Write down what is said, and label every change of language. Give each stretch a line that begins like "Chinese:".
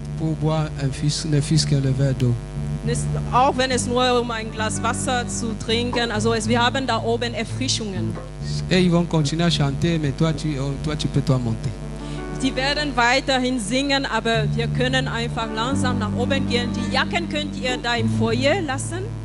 French: Pour boire ne fût-ce qu'un verre d'eau.
German: Auch wenn es nur um ein Glas Wasser zu trinken, also wir haben da oben Erfrischungen.
French: Et ils vont continuer à chanter, mais toi tu peux toi monter.
German: Die werden weiterhin singen, aber wir können einfach langsam nach oben gehen. Die Jacken könnt ihr da im Foyer lassen.